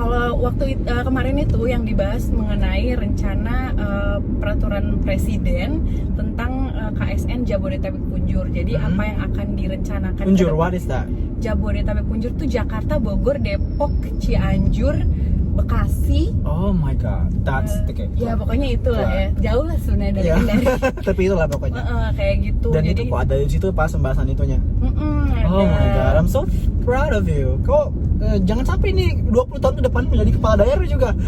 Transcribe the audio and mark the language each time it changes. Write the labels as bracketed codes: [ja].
[id] Kalau waktu kemarin itu yang dibahas mengenai rencana peraturan presiden tentang KSN Jabodetabek Punjur. Jadi apa yang akan direncanakan? [en] Punjur, what is that? [id] Jabodetabek Punjur itu Jakarta, Bogor, Depok, Cianjur, Bekasi. [en] Oh my god, that's okay. [id] Ya pokoknya itulah ya, jauh lah sebenarnya dari Kendari. Tapi itulah pokoknya. Kayak gitu. Dan jadi, itu kok ada di situ pas pembahasan itunya. [en] Oh my god, I'm so proud of you. [id] Kok jangan sampai nih 20 tahun ke depan menjadi kepala daerah juga.